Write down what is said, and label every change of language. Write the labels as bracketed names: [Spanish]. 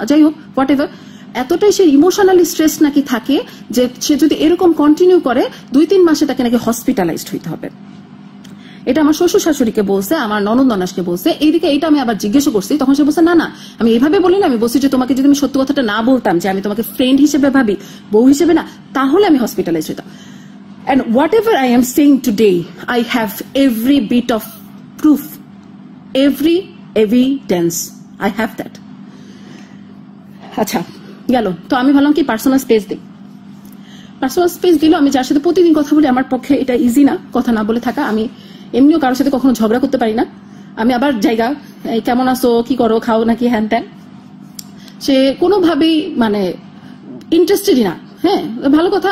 [Bangla] যাই হোক, what ever, এতটাই সে ইমোশনালি স্ট্রেস নাকি থাকে যে সে যদি এরকম কন্টিনিউ করে 2-3 মাসে তাকে নাকি হসপিটালাইজড হইতে হবে। এটা আমার শ্বশুর শাশুড়িকে বলছে, আমার ননদ ননাসকে বলছে। এইদিকে এইটা আমি আবার জিজ্ঞেস করছি, তখন সে বলছে না না, আমি এইভাবে বলি না, আমি বলছি যে তোমাকে যদি আমি সত্য কথাটা না বলতাম, যে আমি তোমাকে ফ্রেন্ড হিসেবে ভাবি, বউ হিসেবে না, তাহলে আমি হসপিটালাইজড হইতাম। [English] And whatever I am saying today, I have every bit of proof, every evidence, I have that. [Bangla] আচ্ছা গেল, তো আমি ভাবলাম কি পার্সোনাল স্পেস দিই। পার্সোনাল স্পেস দিল, আমি যার সাথে প্রতিদিন কথা বলি, আমার পক্ষে এটা ইজি না কথা না বলে থাকা। আমি এমনিও কারোর সাথে কখনো ঝগড়া করতে পারি না। আমি আবার জায়গা, এই কেমন আছো, কি করো, খাও নাকি, হ্যান ত্যান, সে কোনোভাবেই মানে ইন্টারেস্টেডই না। হ্যাঁ, ভালো কথা।